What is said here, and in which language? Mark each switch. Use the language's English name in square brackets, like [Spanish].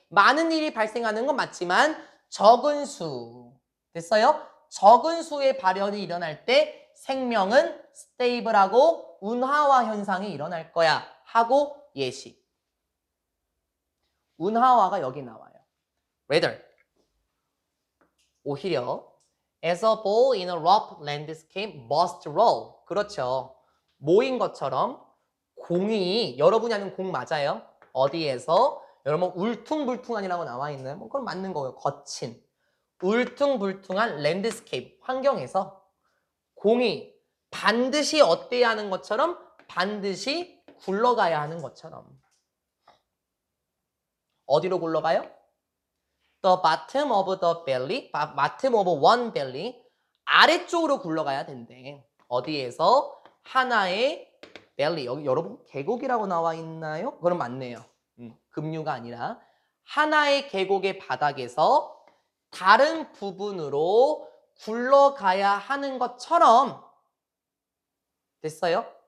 [Korean] 많은 일이 발생하는 건 맞지만 적은 수. 됐어요? 적은 수의 발현이 일어날 때 생명은 스테이블하고 운하화 현상이 일어날 거야. 하고 예시. 운하화가 여기 나와요. [English] Rather, [Korean] 오히려 [English] As a ball in a rough landscape must roll. [Korean] 그렇죠. 모인 것처럼 공이 여러분이 아는 공 맞아요? 어디에서? 여러분 울퉁불퉁한이라고 나와 있나요? 뭐 그건 맞는 거예요. 거친 울퉁불퉁한 랜드스케이프 환경에서 공이 반드시 어때야 하는 것처럼 반드시 굴러가야 하는 것처럼 어디로 굴러가요? [English] The bottom of the belly, bottom of one belly [Korean] 아래쪽으로 굴러가야 된대. 어디에서? 하나의 belly. 여기 여러분 계곡이라고 나와 있나요? 그럼 맞네요. 급류가 아니라 하나의 계곡의 바닥에서 다른 부분으로 굴러가야 하는 것처럼 됐어요?